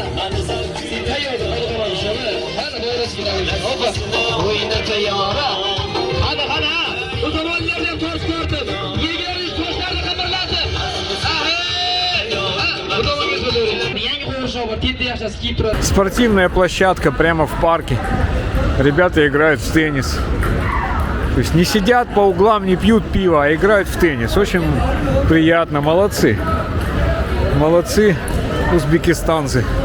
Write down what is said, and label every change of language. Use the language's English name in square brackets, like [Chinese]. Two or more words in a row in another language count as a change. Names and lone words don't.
[Uzbek] Sen tayyorda, hadi qo'yamiz inshaalloh. Mana to'g'risiga. Hoppa. O'yinda tayyora. Qani. Bu tomonlarga tosh tortib, yegarish toshlarni qimirlatib. Bu tomonga qo'ying. Yangi qo'yishlar bor. Tenda yaxshisi kiyib turadi. [Russian] Спортивная площадка прямо в парке. Ребята играют в теннис. То есть не сидят по углам, не пьют пиво, а играют в теннис. Очень приятно. Молодцы. Молодцы узбекистанцы.